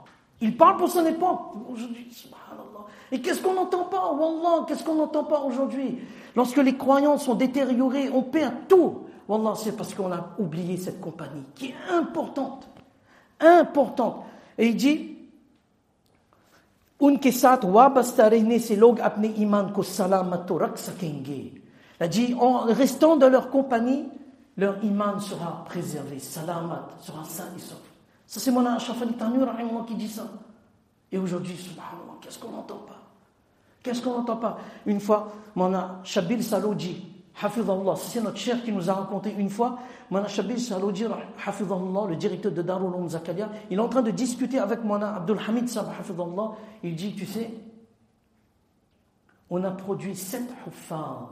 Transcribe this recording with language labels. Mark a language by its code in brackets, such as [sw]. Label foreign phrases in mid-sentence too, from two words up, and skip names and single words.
[fr] Il parle pour son époque. Aujourd'hui, subhanallah. Et qu'est-ce qu'on n'entend pas? Wallah, qu'est-ce qu'on n'entend pas aujourd'hui? Lorsque les croyances sont détériorées, on perd tout. Wallah, c'est parce qu'on a oublié cette compagnie qui est importante. Importante. Et il dit, [ur] ان کے ساتھ وابستہ رہنے سے لوگ اپنے ایمان کو سلامت تو رکھ سکیں گے [fr] Il a dit, en restant dans leur compagnie, leur iman sera préservé, salamat, sera sain et sauf. Ça, c'est Mawlana Ashraf Ali Thanwi qui dit ça. Et aujourd'hui, subhanallah, qu'est-ce qu'on n'entend pas? Qu'est-ce qu'on n'entend pas? Une fois, Mawlana Shabil Saloji, Hafidhallah, c'est notre cher qui nous a raconté une fois, Mawlana Shabil Saloji, Hafidhallah, le directeur de Darul Uloum Zakaria, il est en train de discuter avec Mawlana Abdul Hamid Sab, Hafidhallah, il dit, tu sais, on a produit 7 huffaz.